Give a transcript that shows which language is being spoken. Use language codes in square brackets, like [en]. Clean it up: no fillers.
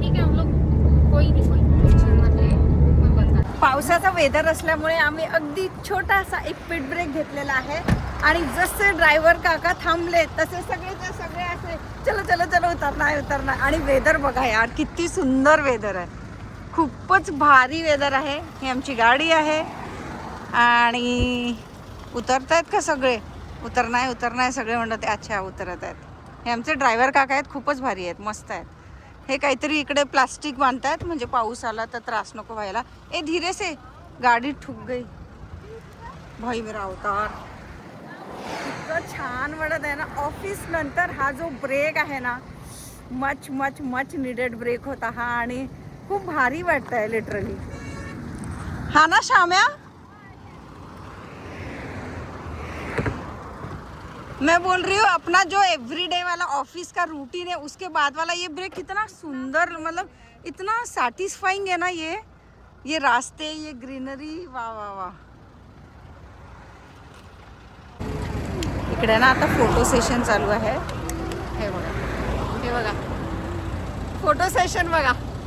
[hi] ठीक है हम लोग कोई टेंशन मत ले. मैं बता. [mr] पावसाचा वेदर असल्यामुळे आम्ही अगदी छोटासा एक पिट ब्रेक घेतलेला आहे. आणि जसे ड्रायव्हर काका थांबले तसे सगळे असे चलो उतरणार. आणि वेदर बघा यार किती सुंदर वेदर आहे. खूपच भारी वेदर आहे. ही आमची गाडी आहे. आणि उतरतायत का सगळे? उतरणार सगळे म्हणतात अच्छा उतरत आहेत. हे आमचे ड्रायव्हर काका आहेत. खूपच भारी आहेत, मस्त आहेत. हे काहीतरी इकडे प्लास्टिक बांधतात म्हणजे पाऊस आला तर त्रास नको व्हायला. [hi] ए धीरे से गाडी ठुक गई. भाई मेरा अवतार. [mr] इतकं छान वाटत आहे ना. ऑफिस नंतर हा जो ब्रेक आहे ना, [en] much needed break [mr] होता हा. आणि खूप भारी वाटत आहे लिटरली. हा ना श्याम्या. [hi] मैं बोल रही हूँ अपना जो एवरीडे वाला ऑफिस का रूटीन है उसके बाद वाला ये ब्रेक कितना सुंदर, मतलब इतना सैटिस्फाइंग है ना. ये रास्ते, ये ग्रीनरी, वाह वाह वाह. [mr] इकडे ना आता फोटो सेशन चालू आहे. हे बघा फोटो सेशन बघा.